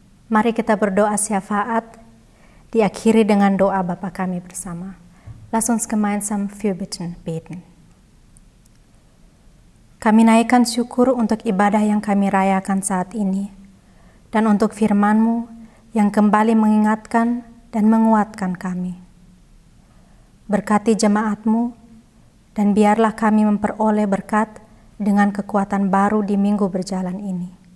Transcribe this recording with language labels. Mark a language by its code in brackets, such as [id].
[id] Mari kita berdoa syafaat, diakhiri dengan doa Bapa kami bersama. [de] Lass uns gemeinsam Fürbitten beten. [id] Kami naikkan syukur untuk ibadah yang kami rayakan saat ini, dan untuk firman-Mu yang kembali mengingatkan dan menguatkan kami. Berkati jemaat-Mu, dan biarlah kami memperoleh berkat dengan kekuatan baru di minggu berjalan ini.